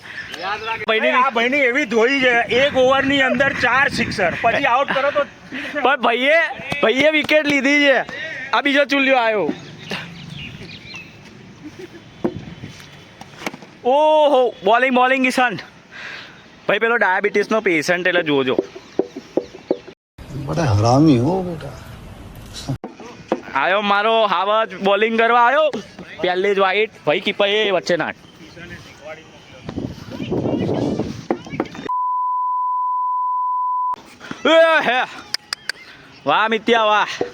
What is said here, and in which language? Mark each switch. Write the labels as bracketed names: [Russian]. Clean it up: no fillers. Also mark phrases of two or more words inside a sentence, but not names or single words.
[Gujarati] આ ભાઈની એવી ધોઈ છે 1 ઓવરની અંદર 4 સિક્સર પછી આઉટ કરો તો. પણ ભાઈએ વિકેટ લીધી છે. આ બીજો ચુલ્યો આવ્યો. ઓહો બોલિંગ ઈશાન ભાઈ પેલો ડાયાબિટીસનો પેશન્ટ એટલે જોજો. [Hindi] बड़ा हरामी हो बेटा. [Gujarati] આવ્યો મારો હાવજ બોલિંગ કરવા આવ્યો. પહેલી જ વાઈટ ભાઈ કીપર એ વચ્ચે નાટ. હે વાહ મિત્યા વાહ.